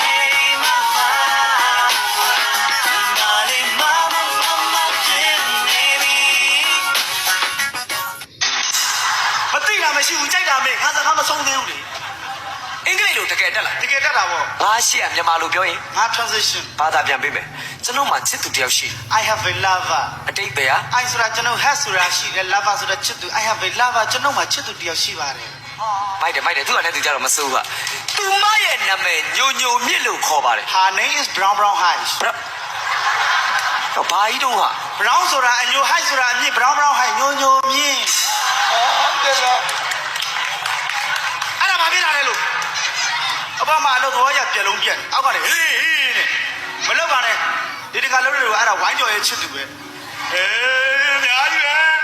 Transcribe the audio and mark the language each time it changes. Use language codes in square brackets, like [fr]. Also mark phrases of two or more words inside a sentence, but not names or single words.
[my] မသိတာမရှိဘူးကြိုက်တာမေးငါစကားမဆုံးသေးဘူးလေအင်္ဂလိပ်လိုတကယ်တက်လားတကယ်တက်တာပေါ့ ငါရှိရမြန်မာလိုပြောရင် ငါ transition ဘာသာပြန်ပေးမယ်ကျွန်တော်မှချစ်သူတယောက်ရှိ [en] I have a lover [my] အတိတ်ပဲဟာ I ဆိုတာကျွန်တော် has ဆိုတာရှိတယ် lover ဆိုတာချစ်သူ [en] I have a lover [my] ကျွန်တော်မှချစ်သူတယောက်ရှိပါတယ် မိုက်တယ်သူကလည်းသူကြတော့မစိုးဘူးကသူမရဲ့နာမည်ညိုညိုမြင့်လို့ခေါ်ပါတယ် [en] Her name is brown high [my] တော့ဘာကြီးတော့ဟာ brown ဆိုတာအညို high ဆိုတာအမြင့် [en] brown high [my] ညိုညိုမြင့်ဟုတ်တယ်လားအဲ့ဒါဘာဖြစ်လာလဲလို့အပမအလုပ်တော်ရပြက်လုံးပြက်အောက်ကနေဟေးနဲ့မလုပ်ပါနဲ့ဒီတကလုံးတွေကိုအဲ့ဒါဝိုင်းကြော်ရဲ့ချစ်သူပဲအေးအများကြီးပဲ